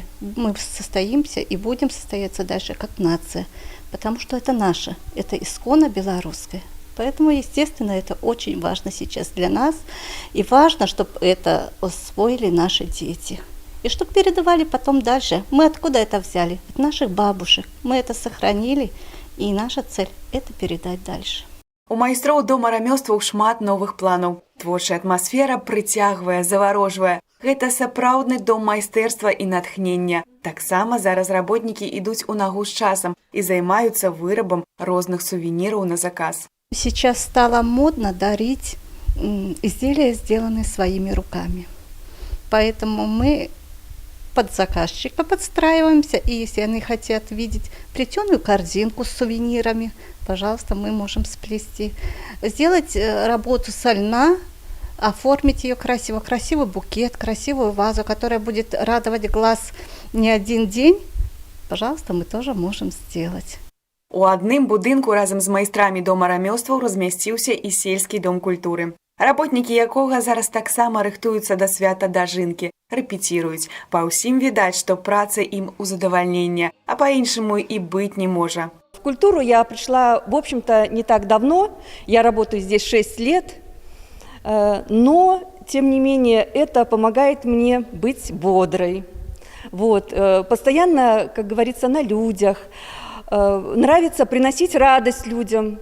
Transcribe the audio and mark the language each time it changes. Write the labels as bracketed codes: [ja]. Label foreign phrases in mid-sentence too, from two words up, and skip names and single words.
[ru] Мы состоимся и будем состояться дальше как нация, потому что это наше, это исконно белорусское. Поэтому, естественно, это очень важно сейчас для нас. И важно, чтобы это освоили наши дети. И чтобы передавали потом дальше. Мы откуда это взяли? От наших бабушек. Мы это сохранили, и наша цель – это передать дальше. [be] У майстроў дома рамёстваў шмат новых планаў. Творчая атмасфера прыцягвае, заварожвае. Гэта сапраўдны дом майстэрства і натхнення. Таксама зараз работнікі ідуць у нагу з часам і займаюцца вырабам розных сувеніраў на заказ. [ru] Сейчас стало модно дарить изделия, сделанные своими руками. Поэтому мы под заказчика подстраиваемся, и если они хотят видеть плетеную корзинку с сувенирами, пожалуйста, мы можем сплести. Сделать работу со льна, оформить ее красиво, красивый букет, красивую вазу, которая будет радовать глаз не один день, пожалуйста, мы тоже можем сделать. [be] У адным будынку разам з майстрамі дома рамёстваў размясціўся і сельскі дом культуры. Работнікі якога зараз таксама рыхтуюцца да свята Дажынкі, рэпеціруюць. Па ўсім відаць, што праца ім у задавальненне, а па-іншаму і быць не можа. [ru] В культуру я пришла, в общем-то, не так давно. Я работаю здесь 6 лет. Но, тем не менее, это помогает мне быть бодрой. Вот. Постоянно, как говорится, на людях. Нравится приносить радость людям.